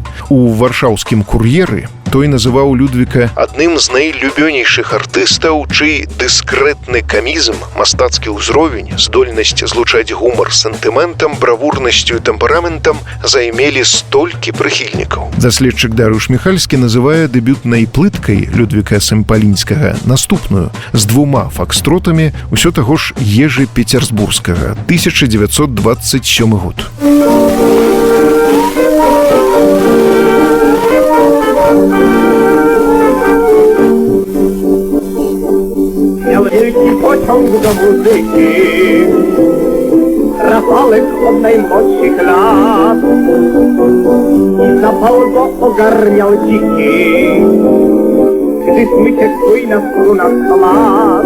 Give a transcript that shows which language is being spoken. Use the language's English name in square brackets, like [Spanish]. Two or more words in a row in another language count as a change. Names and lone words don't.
[Belarusian] У варшаўскім «Кур'еры» той называў Людвіка адным з найлюбёнейшых артыстаў, чый дыскрэтны камізм, мастацкі ўзровень, здольнасць злучаць гумар з сентыментам, бравурнасцю і тэмпераментам займелі столькі прыхільнікаў. Даследчык Дарыуш Міхальскі называе дэбютнай плыткай Людвіка Сэмпалінскага наступную з 2 факстротамі ўсё таго ж Ежы Пецерсбургскага, 1927 год. [Polish] Miał wielki pociąg do muzyki, Rafałek od najmłodszych lat i zapał go ogarniał dziki, gdy smyczek swój na strunach kładł.